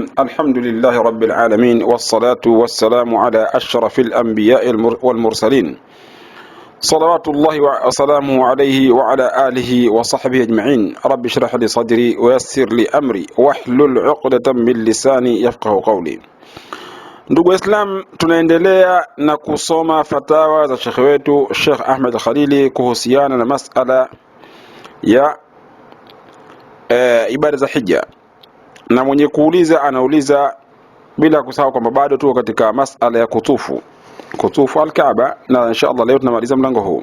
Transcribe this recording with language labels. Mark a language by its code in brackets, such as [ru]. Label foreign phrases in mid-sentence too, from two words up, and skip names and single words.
[ar] الحمد لله رب العالمين، والصلاة والسلام على أشرف الأنبياء والمرسلين، صلوات الله وسلامه عليه وعلى آله وصحبه أجمعين. رب اشرح لي صدري ويسر لي أمري واحلل عقدة من لساني يفقه قولي. [sw] Ndugu Islam, tunaendelea na kusoma fatawa za shekhi wetu Sheikh Ahmed Khalili kuhusiana na masala ya ibada za hija, na mwenye kuuliza anauliza bila kusahau kwamba bado tuko katika masala ya kutufu al-Kaaba, na inshallah leo tunamaliza mlango huu.